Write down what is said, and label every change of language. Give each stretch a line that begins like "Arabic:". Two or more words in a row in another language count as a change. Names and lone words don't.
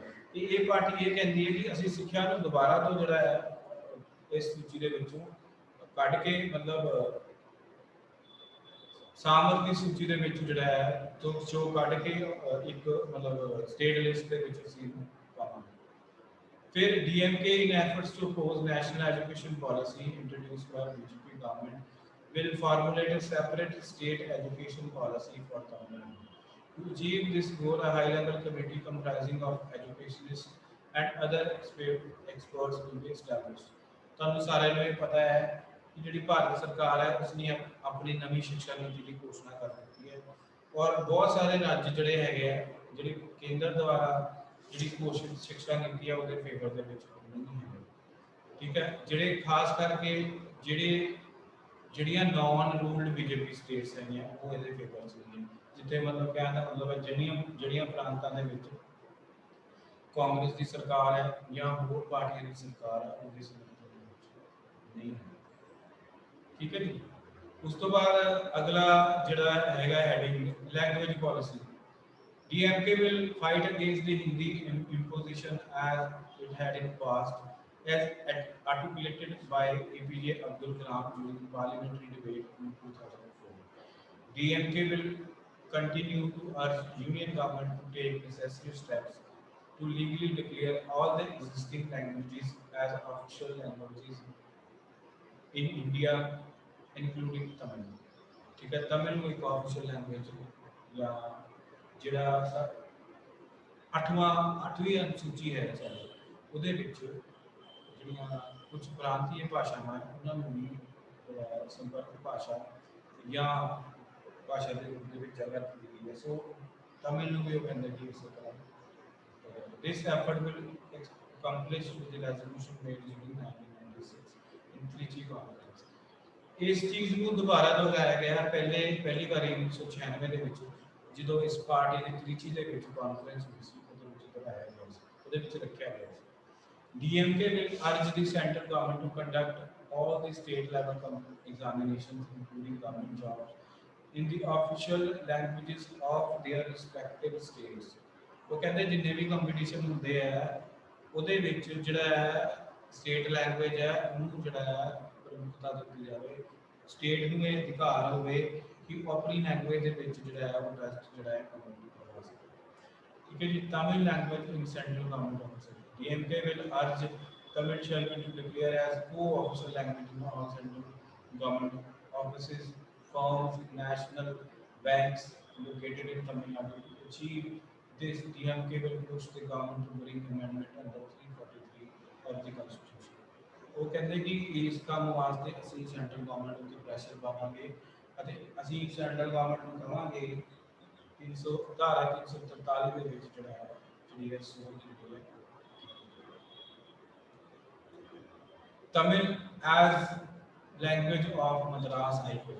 Punjabi: ਇਹ ਪਾਰਟੀ ਇਹ ਕਹਿੰਦੀ ਹੈ ਕਿ ਅਸੀਂ ਸਿੱਖਿਆ ਨੂੰ ਦੁਬਾਰਾ ਤੋਂ ਜਿਹੜਾ ਹੈ ਇਸ ਸੂਚੀ ਦੇ ਵਿੱਚੋਂ ਕੱਢ ਕੇ ਮਤਲਬ ਸਾਮਰਥੀ ਸੂਚੀ ਦੇ ਵਿੱਚ ਜਿਹੜਾ ਹੈ ਜੋ ਕੱਢ ਕੇ ਇੱਕ ਮਤਲਬ
English: state list
Punjabi: ਦੇ ਵਿੱਚ ਅਸੀਂ ਪਾਵਾਂਗੇ।
English: फिर DMK in efforts to oppose national education policy introduced by BJP government will formulate a separate state education policy for Tamil Nadu. To achieve this goal, a high-level committee comprising of educationists and other experts will be established.
Punjabi: ਤੁਹਾਨੂੰ ਸਾਰਿਆਂ ਨੂੰ ਇਹ ਪਤਾ ਹੈ ਕਿ ਜਿਹੜੀ ਭਾਰਤ ਸਰਕਾਰ ਹੈ ਉਸਨੇ ਆਪਣੀ ਨਵੀਂ ਸਿੱਖਿਆ ਨੀਤੀ ਦੀ ਘੋਸ਼ਣਾ ਕਰ ਦਿੱਤੀ ਹੈ ਔਰ ਬਹੁਤ ਸਾਰੇ ਰਾਜ ਜਿਹੜੇ ਹੈਗੇ ਆ ਜਿਹੜੀ ਕੇਂਦਰ ਦੁਆਰਾ ਜਿਹੜੀ ਘੋਸ਼ਿਤ ਸਿੱਖਿਆ ਨੀਤੀ ਹੈ ਉਹਦੇ ਫੇਵਰ ਦੇ ਵਿੱਚ ਨਹੀਂ ਹੈ। ਠੀਕ ਹੈ। ਜਿਹੜੇ ਖਾਸ ਕਰਕੇ ਜਿਹੜੀਆਂ
English: non ruled BJP states
Punjabi: ਹੈਗੀਆਂ ਉਹ ਇਹਦੇ ਫੇਵਰ 'ਚ ਨੇ, ਜਿੱਥੇ ਮਤਲਬ ਕਹਿਣ ਦਾ ਮਤਲਬ ਹੈ ਜਿਹੜੀਆਂ ਪ੍ਰਾਂਤਾਂ ਦੇ ਵਿੱਚ ਕਾਂਗਰਸ ਦੀ ਸਰਕਾਰ ਹੈ ਜਾਂ ਹੋਰ ਪਾਰਟੀਆਂ ਦੀ ਸਰਕਾਰ ਹੈ ਉਹਦੀ ਸਮਰਥਨ ਦੇ ਵਿੱਚ ਨਹੀਂ ਹੈ। ਠੀਕ ਹੈ ਜੀ। ਉਸ ਤੋਂ ਬਾਅਦ ਅਗਲਾ ਜਿਹੜਾ ਹੈਗਾ
English: heading language policy. DMK will fight against the Hindi imposition as it had in past, as articulated by APJ Abdul Kalam during the parliamentary debate in 2004. DMK will continue to urge Union government to take necessary steps to legally declare all the existing languages as official languages in India, including Tamil.
Hindi: ठीक है। तमिल को एक
English: official language
Punjabi: या ਜਿਹੜਾ 8ਵੀਂ ਅਨੁਸੂਚੀ ਹੈ ਸਾਡੀ ਉਹਦੇ ਵਿੱਚ ਜਿਹੜੀਆਂ ਕੁਝ ਪ੍ਰਾਂਤੀय ਭਾਸ਼ਾਵਾਂ ਉਹਨਾਂ ਨੂੰ ਵੀ ਸੰਪਰਕ ਭਾਸ਼ਾ ਜਾਂ ਭਾਸ਼ਾ ਦੇ ਰੂਪ ਦੇ ਵਿੱਚ ਜਗ੍ਹਾ ਦਿੱਤੀ ਗਈ ਹੈ। ਸੋ ਤਮਿਲ ਨੂੰ ਵੀ ਉਹ ਕਹਿੰਦੇ ਕਿ ਇਸੇ ਤਰ੍ਹਾਂ
English: this effort will accomplish with the resolution made in 1996 in Trichy conference।
Punjabi: ਇਸ ਚੀਜ਼ ਨੂੰ ਦੁਬਾਰਾ ਦੁਹਰਾਇਆ ਗਿਆ ਪਹਿਲੀ ਵਾਰੀ 1996 ਦੇ ਵਿੱਚ ਜਦੋਂ ਇਸ ਪਾਰਟੀ ਦੀ ਤ੍ਰਿਚੀ ਦੇ ਵਿੱਚ ਕਾਨਫਰੰਸ ਹੋਈ ਸੀ ਉਹਦੇ ਵਿੱਚ ਦੁਹਰਾਇਆ ਗਿਆ ਸੀ, ਉਹਦੇ ਵਿੱਚ ਰੱਖਿਆ ਗਿਆ ਸੀ।
English: DMK will urge the central government to conduct all the state level examinations including government jobs in the official languages of their respective states।
Punjabi: ਉਹ ਕਹਿੰਦੇ ਜਿੰਨੇ ਵੀ ਕੰਪੀਟੀਸ਼ਨ ਹੁੰਦੇ ਆ ਉਹਦੇ ਵਿੱਚ ਜਿਹੜਾ ਹੈ
English: state language
Punjabi: ਹੈ ਉਹਨੂੰ ਜਿਹੜਾ ਹੈ ਪ੍ਰਮੁੱਖਤਾ ਦਿੱਤੀ ਜਾਵੇ, ਸਟੇਟ ਨੂੰ ਇਹ ਅਧਿਕਾਰ ਹੋਵੇ ਕਿ ਉਹ ਆਪਣੀ ਲੈਂਗੁਏਜ ਦੇ ਵਿੱਚ ਜਿਹੜਾ ਹੈ ਉਹ ਟੈਸਟ ਜਿਹੜਾ ਹੈ ਕੰਪਲੀਟ ਕਰਵਾ ਸਕੇ। ਠੀਕ ਹੈ ਜੀ।
English: Tamil language in central government office. DMK will urge Tamil shall be declared as co-official language in all central government offices, firms, national banks located in Tamil Nadu. To achieve this, DMK will push the government to bring amendment under 343 of the Constitution।
Punjabi: ਉਹ ਕਹਿੰਦੇ ਕਿ ਇਸ ਕੰਮ ਵਾਸਤੇ ਅਸੀਂ
English: central government
Punjabi: ਉੱਤੇ ਪ੍ਰੈਸ਼ਰ ਪਾਵਾਂਗੇ ਅਤੇ ਅਸੀਂ
English: central government
Punjabi: ਨੂੰ ਕਹਾਂਗੇ 343 ਦੇ ਵਿੱਚ ਜਿਹੜਾ ਹੈ ਜਿਹੜੀ ਹੈ ਸੋਧ ਕੀਤੀ ਹੈ।
English: Tamil as language of Madras High Court.